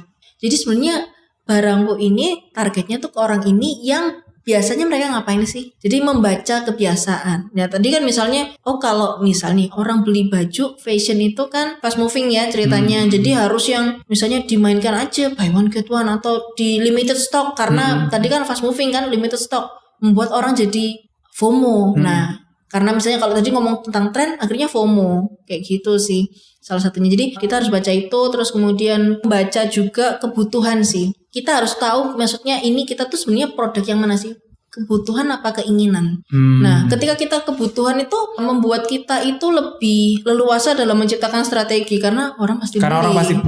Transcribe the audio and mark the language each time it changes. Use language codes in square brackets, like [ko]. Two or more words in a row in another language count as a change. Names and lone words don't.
[id] Jadi sebenarnya barangku ini targetnya tuh ke orang ini yang biasanya mereka ngapain sih? Jadi membaca kebiasaan. Ya tadi kan misalnya, kalau misalnya orang beli baju fashion itu kan [en] fast moving [id] ya ceritanya. Jadi harus yang misalnya dimainkan aja [en] buy one get one [id] atau di [en] limited stock, [id] karena tadi kan [en] fast moving [id] kan, [en] limited stock [id] membuat orang jadi FOMO. Nah, karena misalnya kalau tadi ngomong tentang tren, akhirnya FOMO kayak gitu sih salah satunya. Jadi kita harus baca itu, terus kemudian baca juga kebutuhan sih. Kita harus tahu maksudnya ini kita tuh sebenarnya produk yang mana sih? Kebutuhan apa keinginan. Nah, ketika kita kebutuhan itu membuat kita itu lebih leluasa dalam menciptakan strategi, karena orang pasti beli.